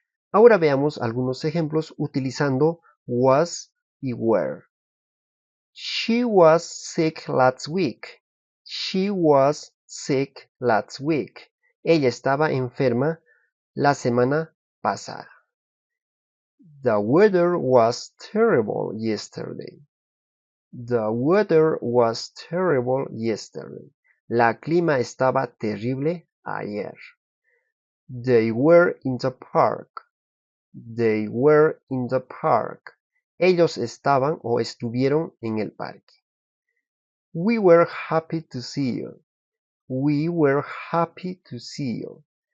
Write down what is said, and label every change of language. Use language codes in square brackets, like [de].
[es] Ahora veamos algunos ejemplos utilizando was y were. [en] She was sick last week. She was sick last week. [es] Ella estaba enferma la semana pasada. [en] The weather was terrible yesterday. The weather was terrible yesterday. [es] La clima estaba terrible ayer. [en] They were in the park. They were in the park. [es] Ellos estaban o estuvieron en el parque. [en] We were happy to see you. We were happy to see you.